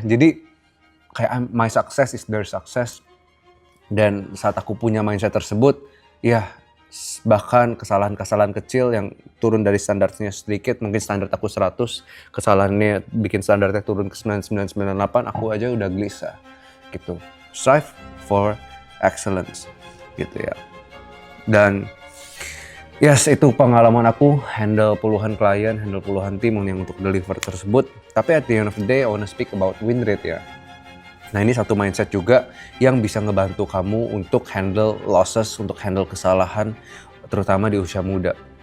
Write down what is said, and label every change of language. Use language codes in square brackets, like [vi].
[id] Jadi kayak [en] my success is their success. [id] Dan saat aku punya mindset tersebut, ya bahkan kesalahan-kesalahan kecil yang turun dari standarnya sedikit, mungkin standar aku 100, kesalahannya bikin standarnya turun ke 9998, aku aja udah gelisah gitu. [en] Strive for excellence [id] gitu ya. Dan yes, itu pengalaman aku handle puluhan klien, handle puluhan tim yang untuk deliver tersebut. [en] Tapi at the end of the day, I wanna speak about win rate ya. [id] Nah ini satu mindset juga yang bisa ngebantu kamu untuk [en] handle losses, [id] untuk handle kesalahan, terutama di usia muda.